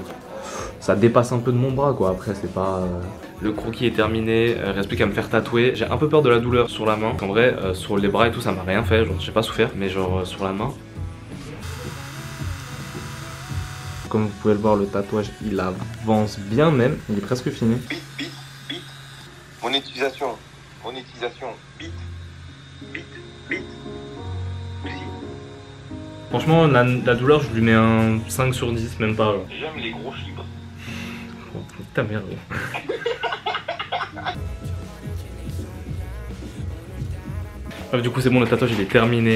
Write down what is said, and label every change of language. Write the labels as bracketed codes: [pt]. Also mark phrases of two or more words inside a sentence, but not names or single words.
[fr] Ça dépasse un peu de mon bras quoi, après c'est pas... Le croquis est terminé, il reste plus qu'à me faire tatouer. J'ai un peu peur de la douleur sur la main. En vrai, sur les bras et tout ça m'a rien fait, genre j'ai pas souffert. Mais genre sur la main... Comme vous pouvez le voir, le tatouage il avance bien même, il est presque fini. Bit, bit, bit. Monétisation, bit, bit, bit. Aussi. Franchement la douleur je lui mets un 5 sur 10, même pas. J'aime les gros chiffres. Oh, ta merde. Bref, du coup c'est bon, le tatouage il est terminé.